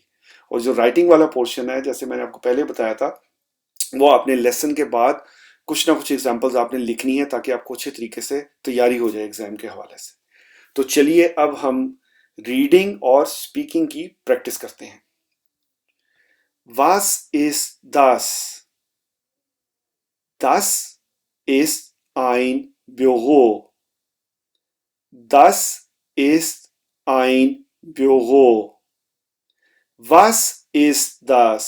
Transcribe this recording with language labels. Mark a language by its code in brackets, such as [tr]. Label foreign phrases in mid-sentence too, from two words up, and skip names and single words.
[hi] और जो राइटिंग वाला पोर्शन है, जैसे मैंने आपको पहले बताया था, वो आपने लेसन के बाद कुछ ना कुछ एग्जाम्पल्स आपने लिखनी है ताकि आपको अच्छे तरीके से तैयारी हो जाए एग्जाम के हवाले से. तो चलिए अब हम रीडिंग और स्पीकिंग की प्रैक्टिस करते हैं. [de] Was ist das? Das ist ein Büro. Das ist ein Büro. Was ist das?